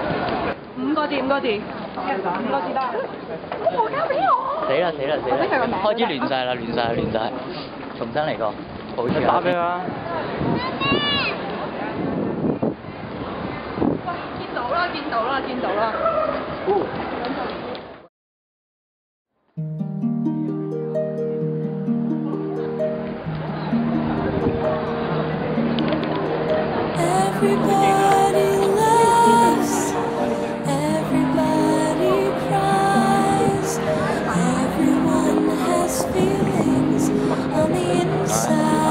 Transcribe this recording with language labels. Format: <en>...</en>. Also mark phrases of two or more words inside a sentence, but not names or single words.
<yue>5 個字，5個字，5個字得。我交俾我。死啦！開始亂晒啦！重新嚟過，好似打俾佢啊！見到啦！</yue> <en>Everybody loves, everybody cries, everyone has feelings on the inside.</en>